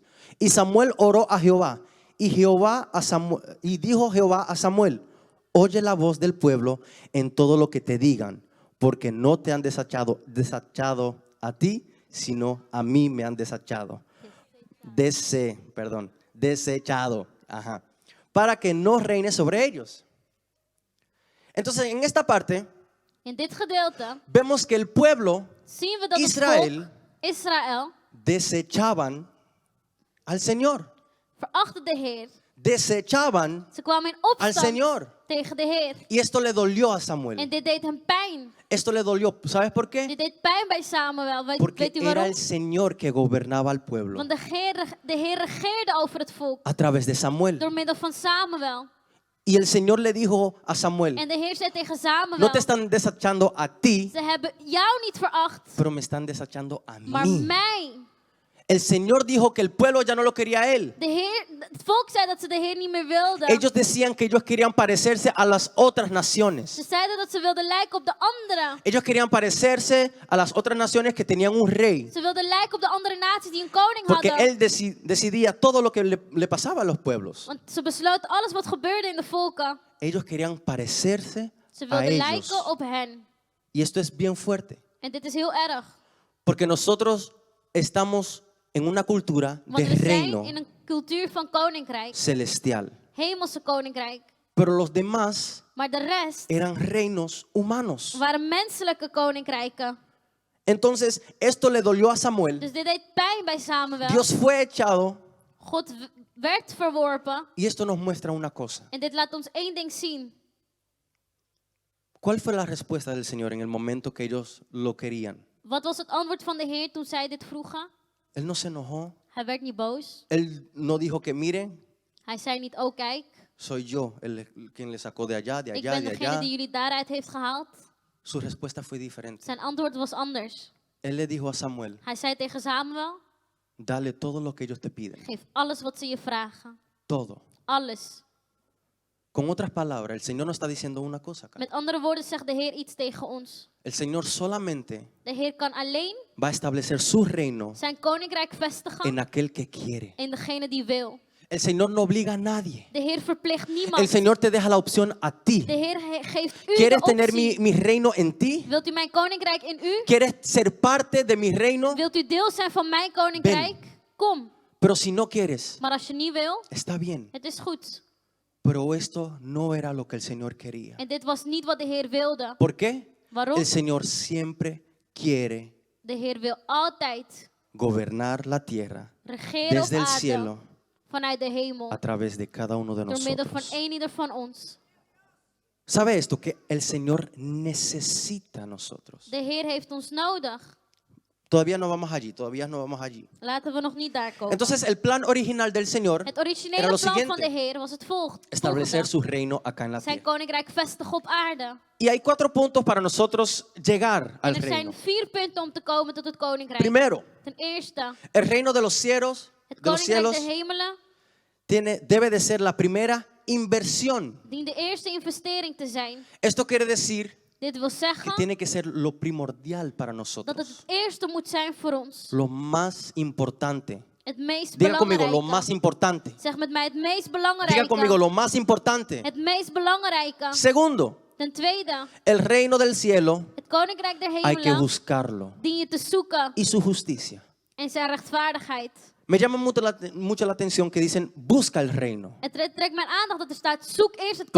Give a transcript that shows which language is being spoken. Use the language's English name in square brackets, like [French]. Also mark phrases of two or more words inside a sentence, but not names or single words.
[Spanish] Y Samuel oró a Jehová, y dijo Jehová a Samuel: Oye la voz del pueblo en todo lo que te digan, porque no te han desechado a ti, sino a mí me han desechado. Desechado. Ajá. Para que no reine sobre ellos. Entonces, en esta parte, [Dutch] In dit gedeelte [Spanish] vemos que el pueblo [Dutch] zien we dat het Israël volk Israël [Spanish] desechaban al Señor. [Dutch] verachtte de Heer. [Spanish] Desechaban [Dutch] Ze kwamen in [Spanish] al [Dutch] opstand [Spanish] Señor. [Dutch] tegen de Heer. [Spanish] Y esto le dolió a [Dutch] En Samuel. dit deed hem pijn. [Spanish] Esto le dolió. ¿Sabes por qué? [Dutch] Dit deed pijn bij Samuel. [Spanish] Porque [Dutch] Weet u [Spanish] era [Dutch] waarom? [Spanish] el Señor que gobernaba al pueblo [Dutch] Want de Heer regeerde over het volk [Spanish] a través de Samuel. [Dutch] door middel van Samuel. [Spanish] Y el Señor le dijo a Samuel: [Dutch] En de Heer zei tegen Samuel: [Spanish] No te están desechando a ti, [Dutch] ze hebben jou niet veracht, [Spanish] pero me están desechando a [Dutch] maar [Spanish] mí. [Dutch] mij. [Spanish] El Señor dijo que el pueblo ya no lo quería a él. [Dutch] Het volk zei dat ze de Heer niet meer wilden. [Spanish] Ellos decían que ellos querían parecerse a las otras [Dutch] Ze [Spanish] naciones. [Dutch] zeiden dat ze wilden lijken op de anderen. [Spanish] Ellos querían parecerse a las otras naciones que tenían un rey. [Dutch] Ze wilden lijken op de andere naties die een koning [Spanish] Porque [Dutch] hadden. [Spanish] él decidía todo lo que le pasaba a los pueblos. [Dutch] Want ze besloten alles wat gebeurde in de volken. [Spanish] Ellos querían parecerse [Dutch] Ze [Spanish] a [Dutch] wilden [Spanish] ellos. [Dutch] lijken op hen. [Spanish] Y esto es bien fuerte. [Dutch] En dit is heel erg. [Spanish] Porque nosotros estamos en una cultura de [Dutch] Want we zijn [Spanish] reino [Dutch] in een cultuur van koninkrijk. [Spanish] celestial. [Dutch] Hemelse koninkrijk. [Spanish] Pero los demás [Dutch] Maar de rest [Spanish] eran reinos humanos. [Dutch] waren menselijke koninkrijken. [Spanish] Entonces, esto le dolió a Samuel. [Dutch] Dus dit deed pijn bij Samuel. [Spanish] Dios fue echado. [Dutch] God werd verworpen. [Spanish] Y esto nos muestra una cosa. [Dutch] En dit laat ons één ding zien. [Spanish] ¿Cuál fue la respuesta del Señor en el momento que ellos lo querían? [Dutch] Wat was het antwoord van de Heer toen zij dit vroegen? [Spanish] Él no se enojó. [Dutch] Hij werd niet boos. [Spanish] Él no dijo que miren, [Dutch] Hij zei niet, oh kijk, [Spanish] soy yo quien le sacó de allá, de [Dutch] ik [Spanish] allá, [Dutch] ben [Spanish] de [Dutch] degene [Spanish] allá. [Dutch] die jullie daaruit heeft gehaald. [Spanish] Su respuesta fue diferente. [Dutch] Zijn antwoord was anders. [Spanish] Él le dijo a Samuel: [Dutch] Hij zei tegen Samuel, [Spanish] Dale todo lo que ellos te piden. [Dutch] geef alles wat ze je vragen. [Spanish] Todo. [Dutch] Alles. [Spanish] Con otras palabras, el Señor no está diciendo una cosa acá. [Dutch] Met andere woorden zegt de Heer iets tegen ons. [Spanish] El Señor solamente [Dutch] De Heer kan alleen [Spanish] va a establecer su reino [Dutch] zijn koninkrijk vestigen [Spanish] en aquel que quiere. [Dutch] in degene die wil. [Spanish] El Señor no obliga a nadie. [Dutch] De Heer verplicht niemand. [Spanish] El Señor te deja la opción a ti. [Dutch] De Heer geeft u [Spanish] ¿Quieres [Dutch] de [Spanish] tener [Dutch] optie. [Spanish] mi reino en ti? [Dutch] Wilt u mijn koninkrijk in u? [Spanish] ¿Quieres ser parte de mi reino? [Dutch] Wilt u deel zijn van mijn koninkrijk? Kom. [Spanish] Pero si no quieres, [Dutch] Maar als je niet wil, [Spanish] está bien. [Dutch] het is goed. [Spanish] Pero esto no era lo que el Señor quería. [Dutch] En dit was niet wat de Heer wilde. [Spanish] ¿Por qué? [Dutch] Waarom? [Spanish] El Señor siempre quiere [Dutch] De Heer wil altijd [Spanish] gobernar la tierra [Dutch] regeren op [Spanish] desde el [Dutch] aarde [Spanish] cielo [Dutch] vanuit de hemel. [Spanish] a través de cada uno de [Dutch] Door middel van [Spanish] nosotros. [Dutch] ieder van ons. [Spanish] ¿Sabe esto? Que el Señor necesita a nosotros. [Dutch] De Heer heeft ons nodig. [Spanish] Todavía no vamos allí, todavía no vamos allí. [Dutch] Laten we nog niet daar komen. [Spanish] Entonces el plan original del Señor [Dutch] Het [Spanish] era [Dutch] originele [Spanish] lo [Dutch] plan van de [Spanish] siguiente: [Dutch] Heer was het [Spanish] establecer [Dutch] volgende. [Spanish] su reino acá en la [Dutch] Zijn [Spanish] tierra. [Dutch] koninkrijk vestigen op aarde. [Spanish] Y hay 4 puntos para nosotros llegar al [Dutch] En er [Spanish] reino. [Dutch] zijn 4 punten om te komen tot het koninkrijk. [Spanish] Primero, [Dutch] Ten eerste, [Spanish] el reino de los cielos, [Dutch] het [Spanish] de los [Dutch] koninkrijk [Spanish] cielos [Dutch] der hemelen [Spanish] debe de ser la primera inversión. [Dutch] dient de eerste investering te zijn. [Spanish] Esto quiere decir [Dutch] Dit wil [Spanish] que [Dutch] zeggen [Spanish] tiene que ser lo primordial para [Dutch] dat het [Spanish] nosotros, [Dutch] het eerste moet zijn voor ons. [Spanish] lo más importante. [Dutch] Het meest [Spanish] Diga conmigo, lo [Dutch] belangrijke. [Spanish] más importante. [Dutch] Zeg met mij het meest [Spanish] Diga [Dutch] belangrijke. [Spanish] conmigo, lo más importante. [Dutch] Het meest belangrijke. [Spanish] Segundo, [Dutch] Ten tweede, [Spanish] el reino del cielo [Dutch] het koninkrijk der [Spanish] hay que [Dutch] hemelen [Spanish] buscarlo [Dutch] dien je te zoeken [Spanish] y su justicia. [Dutch] en zijn rechtvaardigheid. [Spanish] Me llama mucho la atención que dicen, busca el reino. [Dutch] Het trekt mijn aandacht dat er staat, zoek eerst het